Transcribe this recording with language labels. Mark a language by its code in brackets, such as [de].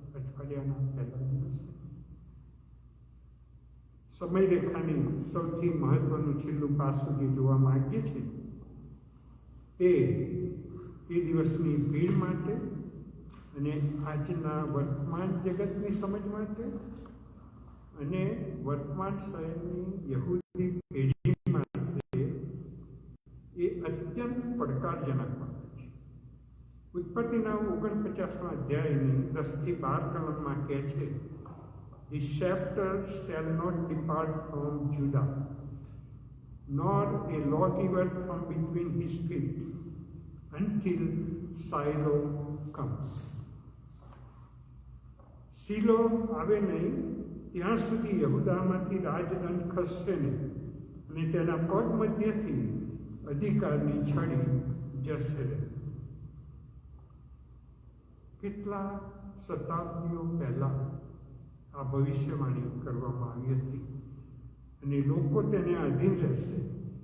[gu] અઠવાડિયાના પહેલા દિવસે સમયરેખાની સૌથી મહત્વનું છેલ્લું પાસું જે જોવા માંગીએ છીએ એ દિવસની ભીડ માટે અને આજના વર્તમાન જગતની સમજ માટે અને વર્તમાન શહેરની યહૂદી પેઢી માટે એ અત્યંત પડકારજનક બાબત છે. ઉત્પત્તિના 49મા અધ્યાયની 10-12 કલમમાં કહે છે, [en] The scepter shall not depart from Judah, nor a lawgiver from between his feet, until Shiloh comes. [gu] શીલો આવે નહીં ત્યાં સુધી યહૂદામાંથી રાજદંડ ખસશે નહીં અને તેના પગ મધ્યથી અધિકારની છડી જશે. કેટલા શતાબ્દીઓ પહેલા આ ભવિષ્યવાણી કરવામાં આવી હતી અને લોકો તેને આધીન રહેશે.